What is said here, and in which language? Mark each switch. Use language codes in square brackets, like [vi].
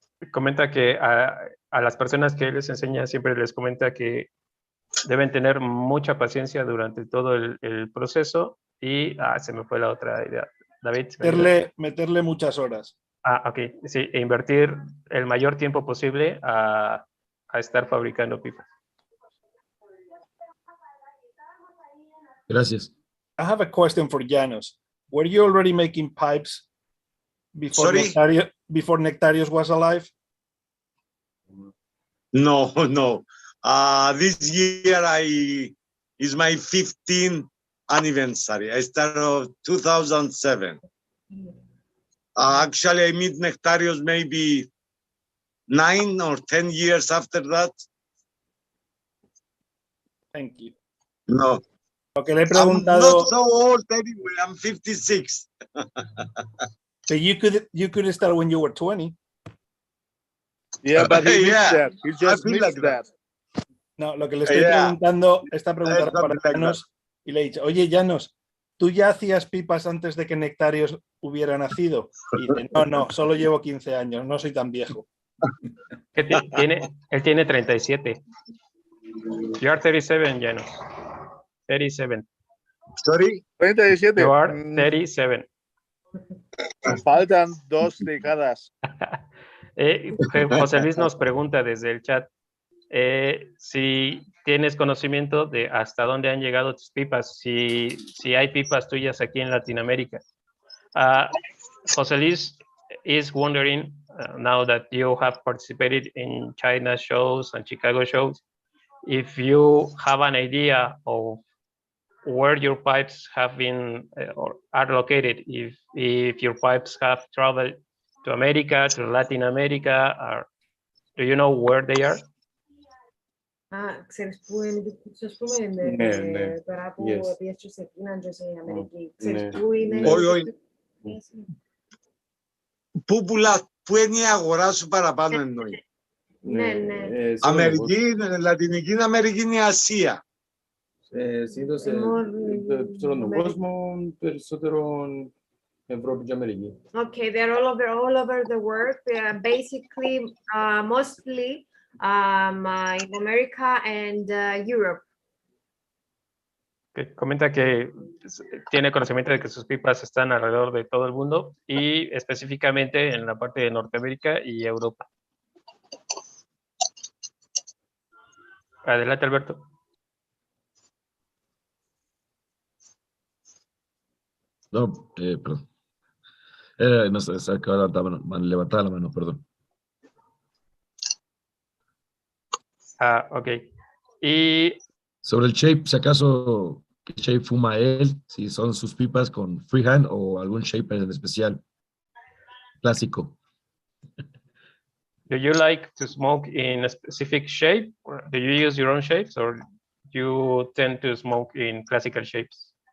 [es] Comenta que a las personas que él les enseña siempre les comenta que deben tener mucha paciencia durante todo el proceso y se me fue la otra idea. David. Meterle muchas horas. Ok, sí, e invertir el mayor tiempo posible a estar fabricando pipas. Gracias. [en] I have a question for Janos. Were you already making pipes before Nektarios was alive? No. This year is my 15th anniversary. I started 2007. Actually, I meet Nektarios maybe 9 or 10 years after that. Thank you. No. [es] Lo que le he preguntado. [en] I'm not so old anyway. I'm 56. So you could start when you were 20. Yeah, but he missed that. He just missed like that. [es] No, lo que le estoy preguntando, esta pregunta para Janos, y le he dicho, oye, Janos, ¿tú ya hacías pipas antes de que Nektarios hubiera nacido? Y dice, no, solo llevo 15 años, no soy tan viejo. Él tiene 37. [en] You are 37, Janos. 37. Sorry? 37. You are 37. [es] Faltan 2 décadas. José Luis nos pregunta desde el chat si tienes conocimiento de hasta dónde han llegado tus pipas, si hay pipas tuyas aquí en Latinoamérica. [en] José Luis is wondering, now that you have participated in China shows and Chicago shows, if you have an idea of where your pipes have been or are located, if your pipes have traveled to America, to Latin America, or do you know where they are? [el] Ξέρεις πού είναι, ας πούμε, τώρα που πιέσεις σε Κίνα και σε Αμερική, ξέρεις πού είναι. Όχι. Πού είναι η αγορά σου παραπάνω εννοεί. Ναι. Αμερική, Λατινική Αμερική είναι η Ασία. συνήθως στον κόσμο, περισσότερο Ευρώπη και Αμερική. [en] Okay, they're all over the world. They are basically, mostly in America and Europe. [es] Que comenta que tiene conocimiento de que sus pipas están alrededor de todo el mundo y específicamente en la parte de Norteamérica y Europa. Adelante, Alberto. No, perdón. No sé, se acaba de levantar la mano, perdón. Ok. Y sobre el shape, si acaso, ¿qué shape fuma él? Si son sus pipas con freehand o algún shape en especial, clásico. [en] do you like to smoke in a specific shape? Or do you use your own shapes or you tend to smoke in classical shapes?